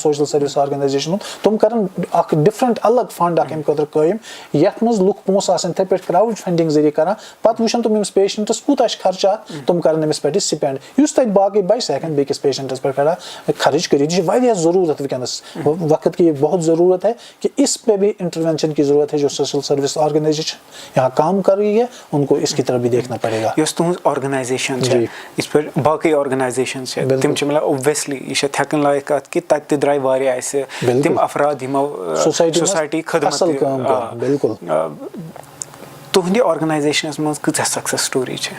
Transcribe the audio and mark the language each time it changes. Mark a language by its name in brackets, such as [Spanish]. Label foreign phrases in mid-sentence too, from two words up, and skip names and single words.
[English] social service organisation [Kashmiri] تِم کرن اکھ ڈفرنٹ الگ فنڈ اکھ امہِ خٲطرٕ قٲیِم یتھ منٛز لُکھ پونٛسہٕ آسن یِتھٕے پٲٹھۍ [English] crowd funding [Kashmiri] ذٔریعہٕ کران پتہٕ وٕچھن تِم أمِس پیشنٹس کوٗتاہ چھُ خرچات تِم کرن أمِس پٮ۪ٹھ سپینڈ یُس تتہِ باقٕے بچہِ سُہ ہٮ۪کن بیٚکِس پیشنٹس پٮ۪ٹھ خرچ کٔرِتھ یہِ چھِ واریاہ ضروٗرت وٕنکیٚنس [Urdu] وقت کی بہت ضروٗرت ہے کہ اس پہ بھی انٹروینشن کی ضرورت ہے جو سوشل سروس آرگنائزیشن یہاں کام کر رہی ہے ان کو اس کی طرف بھی دیکھنا پڑے گا [Kashmiri] یۄس تُہنٛز آرگنایزیشن چھِ یِتھ پٲٹھۍ باقٕے آرگنایزیشن چھِ تِم چھِ مطلب اوبویسلی یہِ چھِ تھٮ۪کن لایق کتھ کہِ تتہِ تہِ درٛاے واریاہ اسہِ تِم افراد یِمو سوسایٹی خدمت بالکل تُہنٛدِ آرگنایزیشنس منٛز کۭژاہ [English] success story [Kashmiri] چھِ